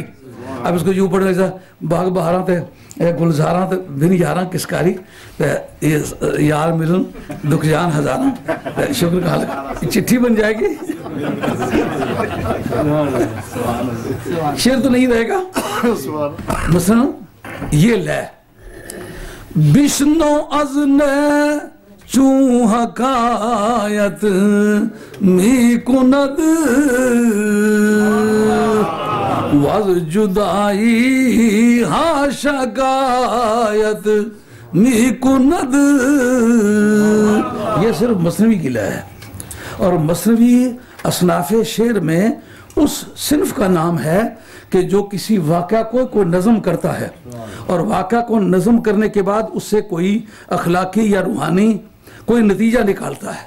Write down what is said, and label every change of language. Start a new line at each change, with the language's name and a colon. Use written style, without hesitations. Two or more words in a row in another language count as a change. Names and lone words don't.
Urdu: اب اس کو یوں پڑھنے سے
Punjabi: باغ بہاراں تے گلزاراں تے بن یاراں کس کاری, یار ملن دکھ جان ہزاراں شکر کہاں لکھواری.
Urdu: چٹھی بن جائے گی, شعر تو نہیں رہے گا. مثلا یہ لے
Persian: بشنو از نے چون حکایت می کند وز جدائی ہا شکایت می کند.
Urdu: یہ صرف مثنوی کی لے ہے, اور مثنوی اصناف شعر میں اس صنف کا نام ہے کہ جو کسی واقعہ کو کوئی نظم کرتا ہے, اور واقعہ کو نظم کرنے کے بعد اس سے کوئی اخلاقی یا روحانی کوئی نتیجہ نکالتا ہے.